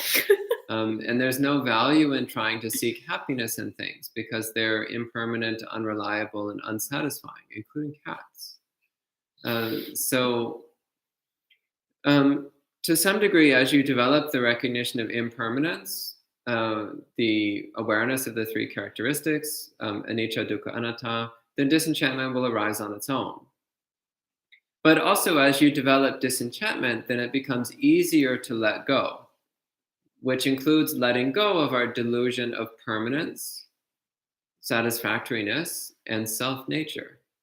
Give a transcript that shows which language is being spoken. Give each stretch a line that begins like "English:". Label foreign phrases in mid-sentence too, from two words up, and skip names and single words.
English: And there's no value in trying to seek happiness in things because they're impermanent, unreliable, and unsatisfying, including cats. To some degree, as you develop the recognition of impermanence, the awareness of the three characteristics,
Pali: anicca, dukkha, anatta,
English: then disenchantment will arise on its own. But also, as you develop disenchantment, then it becomes easier to let go, which includes letting go of our delusion of permanence, satisfactoriness, and self-nature.